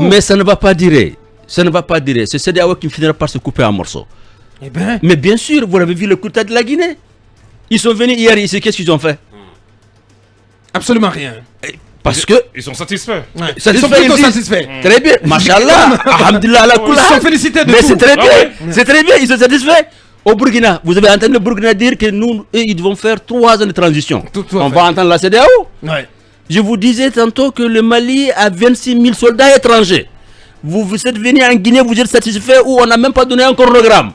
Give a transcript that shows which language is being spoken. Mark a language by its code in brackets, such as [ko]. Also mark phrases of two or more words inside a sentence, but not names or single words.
[fr] Mais ça ne va pas durer. Ça ne va pas durer. C'est CEDEAO qui finira par se couper en morceaux. Eh ben, Mais bien sûr, vous avez vu le coup d'État de la Guinée. Ils sont venus hier ici. Qu'est-ce qu'ils ont fait? absolument rien. Parce que Ils sont satisfaits. Ouais. Ça Ils sont fait plutôt une- satisfaits. très bien, [ar] ما شاء الله، الحمد لله، على كل [fr] Ils sont [ar] hal. [fr] félicités de Mais tout. c'est très Ah bien, ouais. c'est très bien, ils sont satisfaits. Au Burkina, vous avez entendu le Burkina dire que nous, ils vont faire 3 ans de transition. Tout à On fait. va entendre la CEDEAO. Ouais. Je vous disais tantôt que le Mali a 26 000 soldats étrangers. Vous êtes venus en Guinée, vous êtes satisfaits ou on n'a même pas donné un chronogramme.